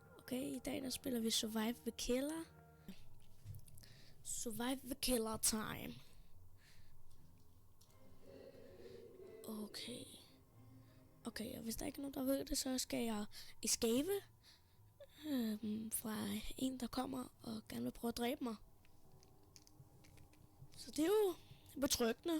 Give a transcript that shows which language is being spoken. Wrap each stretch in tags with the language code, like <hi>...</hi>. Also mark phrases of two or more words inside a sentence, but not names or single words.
<da>Okay, i dag der spiller vi Survive the Killer. Survive the Killer time. Okay, og hvis der ikke er nogen, der ved det, så skal jeg escape fra en, der kommer og gerne vil prøve at dræbe mig. Så det er jo betryggende.</da>